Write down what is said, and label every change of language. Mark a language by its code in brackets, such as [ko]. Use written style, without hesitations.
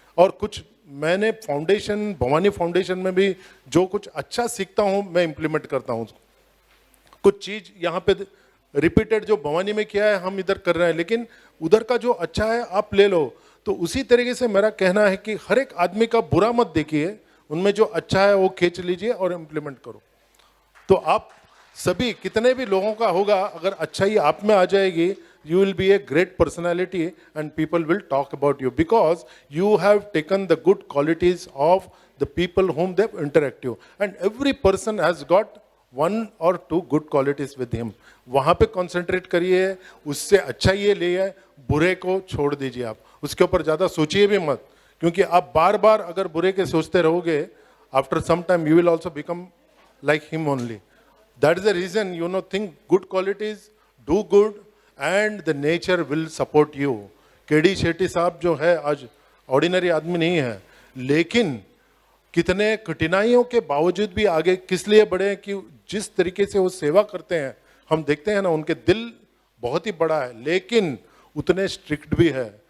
[hi] और कुछ मैंने फाउंडेशन, भवानी फाउंडेशन में भी जो कुछ अच्छा सीखता हूँ मैं इम्प्लीमेंट करता हूँ. कुछ चीज़ यहाँ पे रिपीटेड जो भवानी में किया है हम इधर कर रहे हैं, लेकिन उधर का जो अच्छा है आप ले लो. तो उसी तरीके से मेरा कहना है कि हर एक आदमी का बुरा मत देखिए, उनमें जो अच्छा है वो खींच लीजिए और इम्प्लीमेंट करो. तो आप सभी कितने भी लोगों का होगा, अगर अच्छाई आप में आ जाएगी, [en] you will be a great personality and people will talk about you because you have taken the good qualities of the people whom they interact you, and every person has got one or two good qualities with him. [hi] वहाँ पे concentrate करिए, उससे अच्छा ये लिए, बुरे को छोड़ दीजिए. आप उसके ऊपर ज़्यादा सोचिए भी मत, क्योंकि आप बार बार अगर बुरे के सोचते रहोगे, [en] after some time you will also become like him only. That is the reason, you know, think good qualities, do good, and the nature will support you. [hi] KD Shetty साहब जो है आज ऑर्डिनरी आदमी नहीं है, लेकिन कितने कठिनाइयों के बावजूद भी आगे किस लिए बढ़े कि जिस तरीके से वो सेवा करते हैं, हम देखते हैं ना, उनके दिल बहुत ही बड़ा है, लेकिन उतने स्ट्रिक्ट भी है.